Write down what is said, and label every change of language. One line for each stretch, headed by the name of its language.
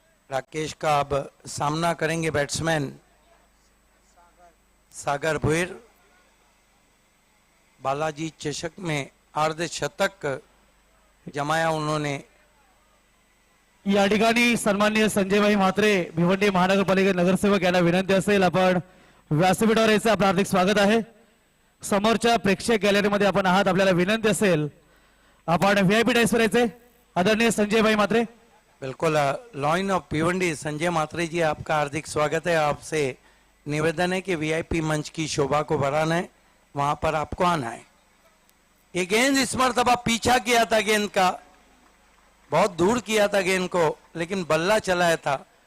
Hindi: राकेश का अब सामना करेंगे बैट्समैन सागर भोईर। बालाजी चषक में अर्धशतक जमाया उन्होंने।
Marathi: या ठिकाणी सन्माननीय संजयभाई म्हात्रे भिवंडी महानगरपालिका नगरसेवक यांना विनंती असेल आपण व्यासपीठावर यायचं आपलं हार्दिक स्वागत आहे। समोरच्या प्रेक्षक गॅलरीमध्ये आपण आहात, आपल्याला विनंती असेल आपण व्हीआयपी डायसवर यायचे। आदरणीय संजयभाई म्हात्रे।
Hindi: बिल्कुल, लॉइन ऑफ भिवंडी संजय म्हात्रे जी, आपका हार्दिक स्वागत है। आपसे निवेदन है कि वीआईपी मंच की शोभा को बढ़ाना है, वहां पर आपको आना है। ये गेंद इस मरतबा पीछा किया था गेंद का, बहुत दूर किया था गेंद को, लेकिन बल्ला चलाया था।